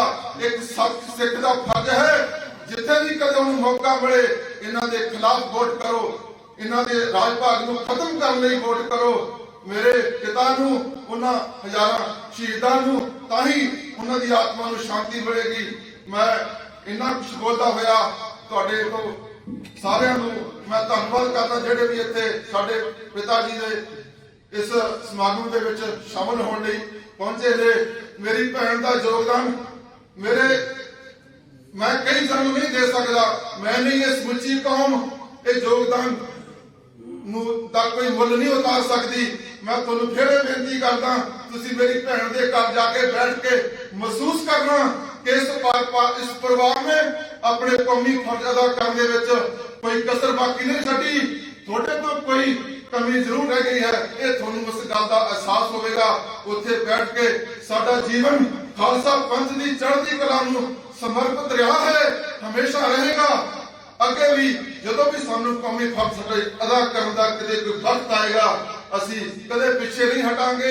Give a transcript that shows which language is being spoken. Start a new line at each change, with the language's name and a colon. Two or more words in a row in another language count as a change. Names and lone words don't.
Punjabi: ਇੱਕ ਸਿੱਖ ਦਾ ਫ਼ਰਜ਼ ਹੈ ਜਿੱਥੇ ਵੀ ਕਦੇ ਉਨ੍ਹਾਂ ਮੌਕਾ ਮਿਲੇ ਇਨ੍ਹਾਂ ਦੇ ਖ਼ਿਲਾਫ਼ ਵੋਟ ਕਰੋ, ਇਨ੍ਹਾਂ ਦੇ ਰਾਜ ਭਾਗ ਨੂੰ ਖ਼ਤਮ ਕਰਨ ਲਈ ਵੋਟ ਕਰੋ। ਮੇਰੇ ਪਿਤਾ ਨੂੰ, ਉਨ੍ਹਾਂ ਹਜ਼ਾਰਾਂ ਸ਼ਹੀਦਾਂ ਨੂੰ ਤਾਂ ਹੀ ਉਨ੍ਹਾਂ ਦੀ ਆਤਮਾ ਨੂੰ ਸ਼ਾਂਤੀ ਮਿਲੇਗੀ। ਮੈਂ ਇੰਨਾ ਕੁਝ ਬੋਲਦਾ ਹੋਇਆ ਤੁਹਾਡੇ ਤੋਂ ਸਾਰਿਆਂ ਨੂੰ ਮੈਂ ਧੰਨਵਾਦ ਕਰਦਾ ਜਿਹੜੇ ਵੀ ਇੱਥੇ ਸਾਡੇ ਪਿਤਾ ਜੀ ਦੇ ਇਸ ਸਮਾਗਮ ਦੇ ਵਿੱਚ ਸ਼ਾਮਲ ਹੋਣ ਲਈ ਪਹੁੰਚੇ ਨੇ। ਮੇਰੀ ਭੈਣ ਕਾ ਯੋਗਦਾਨ ਮੇਰੇ ਮੈਂ ਕਈ ਜਨਮ ਨਹੀਂ ਦੇ ਸਕਦਾ, ਮੈਂ ਨਹੀਂ ਯੇ ਸਮੁੱਚੀ ਕੌਮ ਯੇ ਯੋਗਦਾਨ ਦਾ ਕੋਈ ਮੁੱਲ ਨਹੀਂ ਉਤਾਰ ਸਕਦੀ। ਮੈਂ ਤੁਹਾਨੂੰ ਫਿਰ ਬੇਨਤੀ ਕਰਦਾ, ਤੁਸੀਂ ਮੇਰੀ ਭੈਣ ਕੇ ਘਰ ਜਾਕੇ ਬੈਠ ਕੇ ਮਹਿਸੂਸ ਕਰਨਾ ਕਿ ਇਸ ਪਰਿਵਾਰ ਨੇ ਆਪਣੇ ਕੌਮੀ ਫ਼ਰਜ਼ ਅਦਾ ਕਰਨ ਵਿੱਚ ਕੋਈ ਕਸਰ ਬਾਕੀ ਨਹੀਂ ਛੱਡੀ। ਤੁਹਾਡੇ ਤੋਂ ਕੋਈ ਕਮੀ ਜ਼ਰੂਰ ਰਹਿ ਗਈ ਹੈ, ਇਹ ਤੁਹਾਨੂੰ ਉਸ ਗੱਲ ਦਾ ਅਹਿਸਾਸ ਹੋਵੇਗਾ। ਉੱਥੇ ਬੈਠ ਕੇ ਸਾਡਾ ਜੀਵਨ ਖਾਲਸਾ ਪੰਥ ਦੀ ਚੜ੍ਹਦੀ ਕਲਾ ਨੂੰ ਸਮਰਪਿਤ ਰਿਹਾ ਹੈ, ਹਮੇਸ਼ਾ ਰਹੇਗਾ। ਅੱਗੇ ਵੀ ਜਦੋਂ ਵੀ ਸਾਨੂੰ ਕੌਮੀ ਫਰਜ਼ ਅਦਾ ਕਰਨ ਦਾ ਕਿਤੇ ਕੋਈ ਵਕਤ ਆਏਗਾ, ਅਸੀਂ ਕਦੇ ਪਿੱਛੇ ਨਹੀਂ ਹਟਾਂਗੇ।